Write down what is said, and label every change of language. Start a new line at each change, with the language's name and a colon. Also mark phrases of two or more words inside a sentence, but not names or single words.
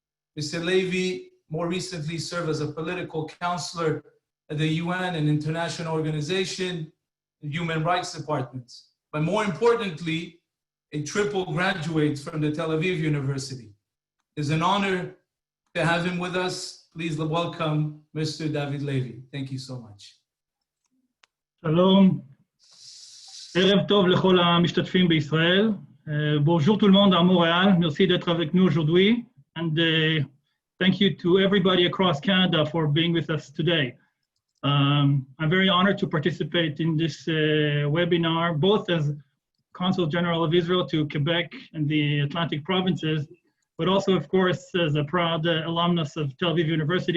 English: Levy more recently served as a political counselor at the UN and international organization, human rights departments. But more importantly, a triple graduate from the Tel Aviv University. It's an honor to have him with us. Please welcome Mr. David Levy. Thank you so much.
Hebrew: Shalom. ערב טוב לכל המשתתפים בישראל.
French: Bonjour tout le monde à Montréal. Merci d'être avec nous aujourd'hui.
English: And thank you to everybody across Canada for being with us today. I'm very honored to participate in this webinar, both as Consul General of Israel to Quebec and the Atlantic provinces, but also, of course, as a proud alumnus of Tel Aviv University.